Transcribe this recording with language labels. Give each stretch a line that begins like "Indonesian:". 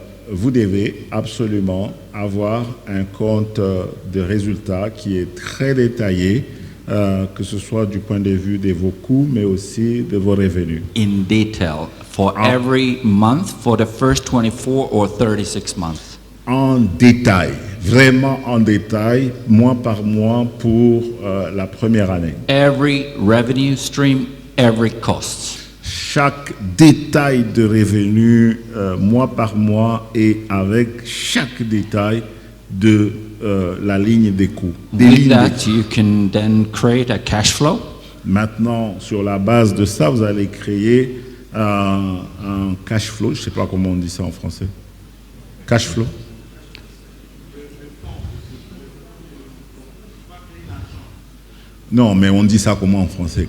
French: Vous devez absolument avoir un compte de résultats qui est très détaillé, que ce soit du point de vue de vos coûts, mais aussi de vos revenus.
English: In detail, for every month, for the first 24 or 36 months.
French: En détail, vraiment en détail, mois par mois pour la première année.
English: Every revenue stream, every cost.
French: Chaque détail de revenus mois par mois et avec chaque détail de la ligne des coûts.
English: With that, you can then create a cash flow.
French: Maintenant, sur la base de ça, vous allez créer un cash flow. Je ne sais pas comment on dit ça en français. Cash flow. Non, mais on dit ça comment en français?